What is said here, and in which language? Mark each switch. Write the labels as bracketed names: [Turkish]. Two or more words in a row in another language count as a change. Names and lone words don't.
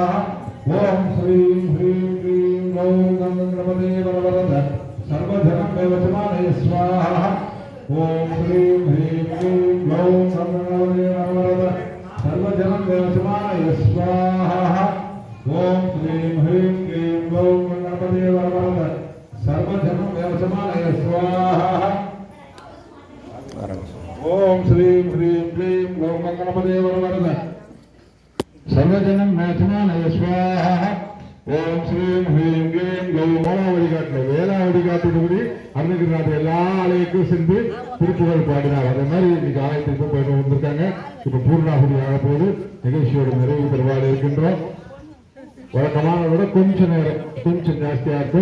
[Sanskrit] ओम श्रीं ह्रीं क्लीं ग्लौं गणपते वरवरद सर्वजनं वसमाय स्वाहा ओम श्रीं ह्रीं क्लीं ग्लौं गणपते वरवरद सर्वजनं वसमाय स्वाहा ओम श्रीं ह्रीं क्लीं ग्लौं गणपते वरवरद सर्वजनं वसमाय स्वाहा ओम श्रीं ह्रीं क्लीं ग्लौं गणपते वरवरद सर्वजनं वसमाय स्वाहा ओम श्रीं ह्रीं क्लीं ग्लौं [Tamil] வழிகாட்டுல வேளா வழிகாட்டுபடி அருணகிரிநாதர் எல்லா ஆலயங்களுக்கும் சென்று திருப்புகழ் பாடினார். அதே மாதிரி இன்னைக்கு ஆலயத்துக்கு போயிட்டு வந்திருக்காங்க. இப்ப பூர்ணாகுதி ஆக போது நிகழ்ச்சியோட நிறைவு பெறுவாடு இருக்கின்றோம். வழக்கமான விட கொஞ்சம் நேரம் கொஞ்சம் ஜாஸ்தியா இருக்கு.